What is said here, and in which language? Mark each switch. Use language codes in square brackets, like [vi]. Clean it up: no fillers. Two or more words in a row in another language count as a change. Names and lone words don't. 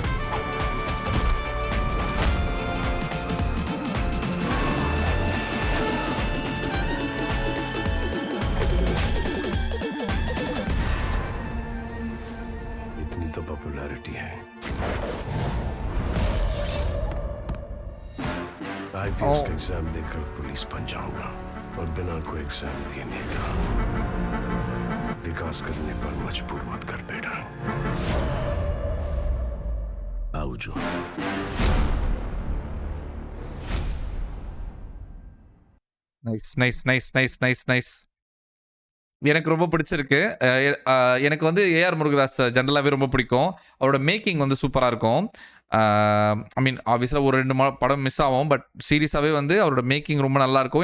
[hi] इतनी तो पॉपुलैरिटी है, आईपीएस का एग्जाम देकर पुलिस बन जाऊंगा और बिना कोई एग्जाम देने का विकास करने पर मजबूर मत कर बेटा। आओ जो [ta] நைஸ். எனக்கு ரொம்ப பிடிச்சிருக்கு. எனக்கு வந்து ஏஆர் முருகதாஸ் ஜென்ரலாகவே ரொம்ப பிடிக்கும். அவரோட மேக்கிங் வந்து சூப்பராக இருக்கும். [en] I mean [ta] ஆப்வியஸாக ஒரு 2 படம் மிஸ் ஆகும், பட் சீரியஸாகவே வந்து அவரோட மேக்கிங் ரொம்ப நல்லாயிருக்கும்.